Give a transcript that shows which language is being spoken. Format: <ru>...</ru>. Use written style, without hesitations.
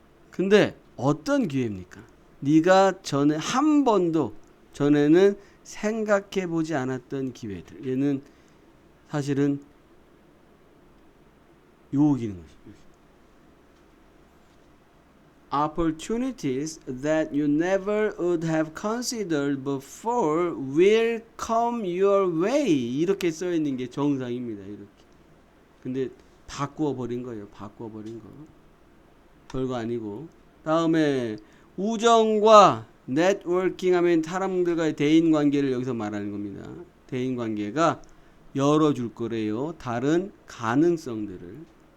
<ko>근데 어떤 기회입니까? 네가 전에 한 번도 전에는 생각해 보지 않았던 기회들. 얘는 사실은 요기는 것이죠.</ko> <en>Opportunities that you never would have considered before will come your way.</en> <ko>이렇게 써 있는 게 정상입니다. 이렇게. 근데 바꾸어 버린 거예요. 바꾸어 버린 거. 별거 아니고. 다음에 우정과 네트워킹 하면 사람들과의 대인 관계를 여기서 말하는 겁니다. 대인 관계가 열어줄 거래요. 다른 가능성들을.</ko>